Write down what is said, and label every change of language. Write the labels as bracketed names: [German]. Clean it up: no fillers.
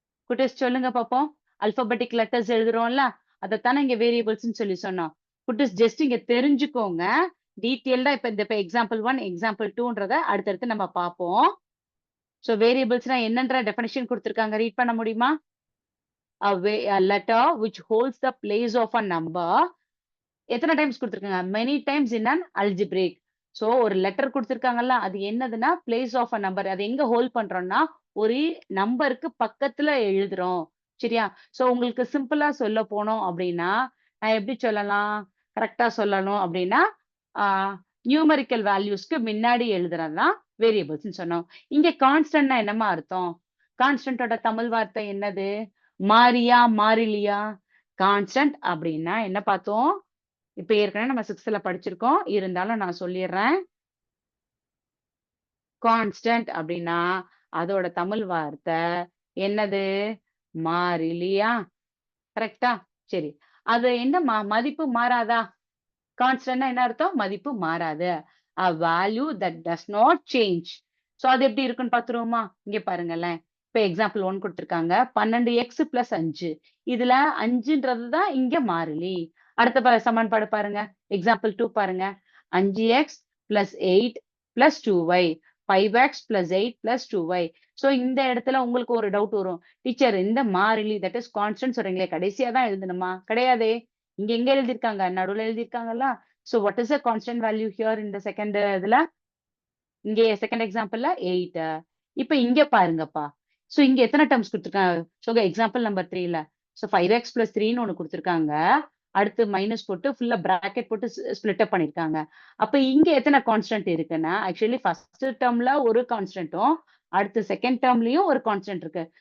[Tamil] குட்டீஸ் சொல்லுங்க பாப்போம். அல்பாபெட்டிக் லெட்டர்ஸ் எழுதுறோம்ல, அதத்தானே இங்க வேரியபிள்ஸ்ன்னு சொல்லி சொன்னோம். குட்டீஸ் ஜஸ்ட் இங்க தெரிஞ்சுக்கோங்க. டீட்டெயில்டா இப்ப எக்ஸாம்பிள் 1, எக்ஸாம்பிள் 2ன்றத அடுத்தடுத்து நம்ம பார்ப்போம். சோ வேரியபிள்ஸ்ன்னா என்னன்ற டெஃபினிஷன் குடுத்துருக்காங்க. ரீட் பண்ண முடியுமா? [English] A letter which holds the place of a number. [Tamil] எத்தன டைம்ஸ் குடுத்துருக்காங்க? Many times in an algebraic. So ஒரு லெட்டர் குடுத்துருக்காங்கல்ல, அது என்னதுன்னா, பிளேஸ் ஆஃப் அ நம்பர். அது எங்க ஹோல்ட் பண்றோம்னா, ஒரு நம்பருக்கு பக்கத்துல எழுதுறோம். சரியா? சோ உங்களுக்கு சிம்பிளா சொல்ல போனோம் அப்டின்னா, நான் எப்படி சொல்லலாம்? கரெக்ட்டா சொல்லணும் அப்டின்னா, ஆ நியூமெரிக்கல் வேல்யூஸ்க்கு முன்னாடி எழுதுறது தான் வேரியபிள்ஸ்ன்னு சொன்னோம். இங்க கான்ஸ்டன்ட்னா என்னம்மா அர்த்தம்? கான்ஸ்டன்ட்டோட தமிழ் வார்த்தை என்னது? மாறியா? மாறிலியா? கான்ஸ்டன்ட் அப்படின்னா என்ன பார்த்தோம்? இப்ப ஏற்கனவே நம்ம 6த்ல படிச்சிருக்கோம். இருந்தாலும் நான் சொல்லிர்றேன். கான்ஸ்டன்ட் அப்படின்னா, அதோட தமிழ் வார்த்தை என்னது? மாறிலியா? கரெக்ட்டா? சரி. அது என்ன மதிப்பு மாறாதா? கான்ஸ்டன்ட்னா என்ன அர்த்தம்? மதிப்பு மாறாது. [English] A value that does not change. [Tamil] So அது எப்படி இருக்குன்னு பார்த்துருவோமா? இங்க பாருங்களேன். இப்ப எக்ஸாம்பிள் 1 குடுத்திருக்காங்க. 12x + 5. இதுல 5ன்றது தான் இங்க மாறிலி. அடுத்த சமன்பாடு பாருங்க. எக்ஸாம்பிள் 2 பாருங்க. 5x + 8 + 2y. 5x + 8 + 2y. So இந்த இடத்துல உங்களுக்கு ஒரு டவுட் வரும். டீச்சர் இந்த மாறிலி தட் இஸ் கான்ஸ்டன்ட் சொல்றீங்களே கடைசியா தான் எழுதணுமா? கிடையாதே. இங்க எங்க எழுதியிருக்காங்க? நடுவுல எழுதியிருக்காங்கல்ல. [English] So what is the constant value here in the second இதுல? [Tamil] இங்க செகண்ட் எக்ஸாம்பிள்ல 8. இப்ப இங்க பாருங்கப்பா. சோ இங்க எத்தன டெர்ம்ஸ் குடுத்துருக்காங்க? So example number 3ல. So 5x + 3ன்னு ஒண்ணு குடுத்துருக்காங்க. அடுத்து மைனஸ் போட்டு ஃபுல்லா பிராக்கெட் போட்டு ஸ்ப்ளிட் அப் பண்ணியிருக்காங்க. அப்ப இங்க எத்தன கான்ஸ்டன்ட் இருக்குன்னா, ஆக்சுவலி ஃபர்ஸ்ட் டெர்ம்ல ஒரு கான்ஸ்டன்ட்டும், அடுத்து செகண்ட் டெர்ம்லயும் ஒரு கான்ஸ்டன்ட் இருக்கு.